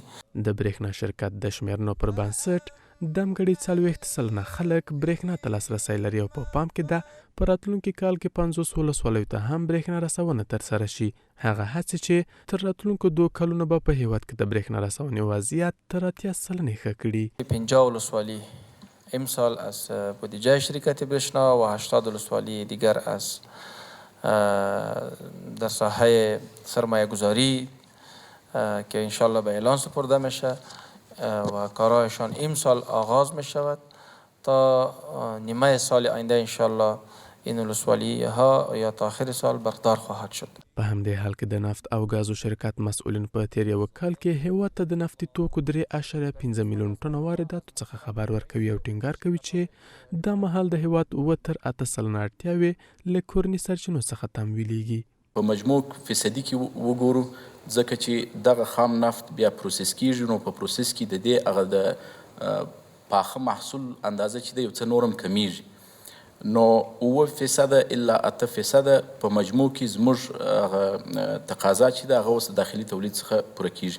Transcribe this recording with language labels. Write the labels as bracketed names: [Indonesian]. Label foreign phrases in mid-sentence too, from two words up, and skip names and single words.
[Pashto] د برېښنا شرکت د شمیرنو پر بنسټ دمګړي 40 سلنه خلک برېښنا ته لاسرسی لري او په پام کې ده په راتلونکي کال کې 500 ولسوالیو ته هم برېښنا رسونه ترسره شي. هغه هڅې چې تر راتلونکو 2 کلونو به په هیواد کې د برېښنا رسونې وضعیت تر 80 سلنه ښه کړي. [Persian] 50 ولسوالی امسال از بودجه شرکت برېښنا و 80 ولسوالی دیگر از در ساحه سرمایه گذاری که انشالله به اعلان سپرده میشه و کارهایشان امسال آغاز می شود تا نیمه سال آینده انشالله این ولسوالی ها یا تا آخر سال برقرار خواهد شد. [Pashto] په همدې حال کې د نفت او غازو شرکت مسؤلین په تیر یو کال کې هیواد ته د نفتي توکو 3.5 میلیون ټنه وارداتو څخه خبر ورکوي او ټینګار کوي چې دا مهال د هیواد 9 تر 8 سلنه اړتیاوې له کورني سرچینو څخه تمویلیږي. په مجموع فیصدي کې وګورو ځکه چې دغه خام نفت بیا پروسس کیږي نو په پروسس کې د دې هغه د پاخه محصول اندازه چې د یو څه نورم کمیږي نو 9% الا 8% په مجموع کې زموږ تقاضا چې د هغه اوس داخلي تولید څخه پوره کیږي.